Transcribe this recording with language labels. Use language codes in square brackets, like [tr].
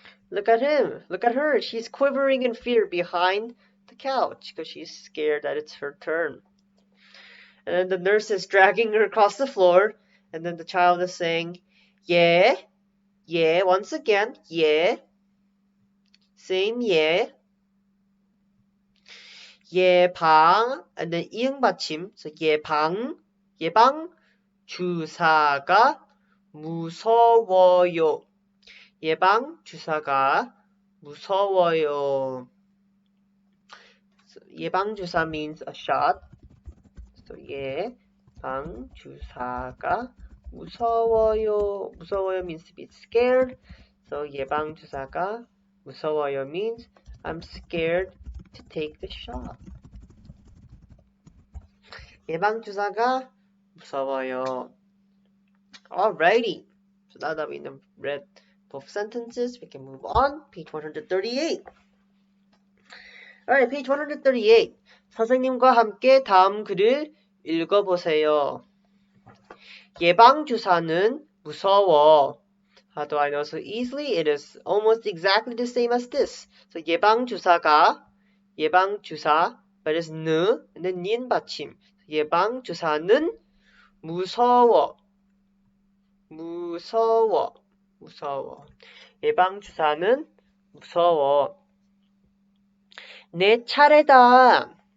[en] Look at him, look at her. She's quivering in fear behind the couch because she's scared that it's her turn. And then the nurse is dragging her across the floor. And then the child is saying, yeah, yeah, once again, yeah. Same yeah. [ko] 예방, and then 이응 받침. So 예방 주사가 무서워요. 예방 주사가 무서워요. [en] So 예방 주사 means a shot. [ko] So 예방 주사가 무서워요. [en] 무서워요 means to be scared. So [ko] 예방 주사가 무서워요 [en] means I'm scared to take the shot. [ko] 예방 주사가 무서워요. Alrighty. [en] So now that we read both sentences, we can move on. Page 138. Alright, page 138. [ko] 선생님과 함께 다음 글을 읽어보세요. 예방 주사는 무서워. [en] How do I know so easily? It is almost exactly the same as this. So 예방 주사가 예방 주사, but it's 느 and then 닌 받침. [ko] 예방 주사는 무서워. 무서워. 무서워. 예방 주사는 무서워. 내 차례다.